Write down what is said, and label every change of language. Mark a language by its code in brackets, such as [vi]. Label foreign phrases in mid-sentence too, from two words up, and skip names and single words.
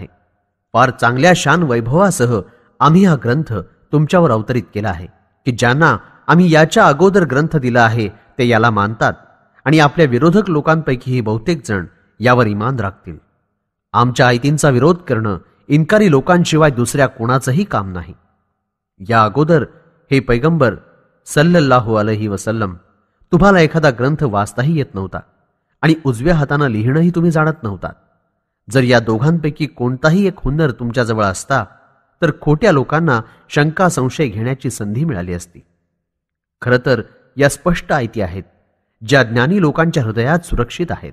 [mr] फार चांगल्या शान वैभवासह आम्ही हा ग्रंथ तुमच्यावर अवतरित केला आहे की ज्यांना आम्ही याच्या अगोदर ग्रंथ दिला आहे ते याला मानतात आणि आपल्या विरोधक लोकांपैकीही बहुतेक जण यावर इमान राखतील. आमच्या आयतींचा विरोध करणं इन्कारी लोकांशिवाय दुसऱ्या कोणाचंही काम नाही. या अगोदर हे पैगंबर [ar] صلى الله عليه وسلم [mr] तुम्हाला एखादा ग्रंथ वाचताही येत नव्हता आणि उजव्या हातानं लिहिणंही तुम्ही जाणत नव्हता. जर या दोघांपैकी कोणताही एक हुन्नर तुमच्याजवळ असता तर खोट्या लोकांना शंका संशय घेण्याची संधी मिळाली असती. खरं तर या स्पष्ट आयती आहेत ज्या ज्ञानी लोकांच्या हृदयात सुरक्षित आहेत.